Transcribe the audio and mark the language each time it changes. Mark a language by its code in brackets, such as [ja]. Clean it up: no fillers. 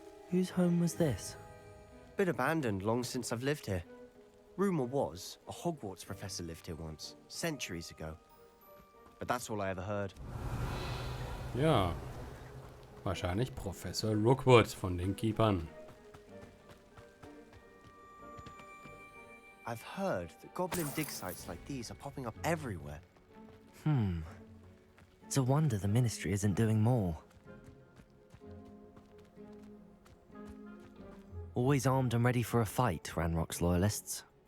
[en] Whose home was this? Been abandoned long since I've lived here. Rumour was a Hogwarts professor lived here once, centuries ago. But that's all I ever heard. [de] Ja. Wahrscheinlich Professor Rookwood von den Keepern. [en] I've heard that goblin dig sites like these are popping up everywhere. It's a wonder the Ministry isn't doing more. Always armed and ready for a fight, Ranrock's loyalists.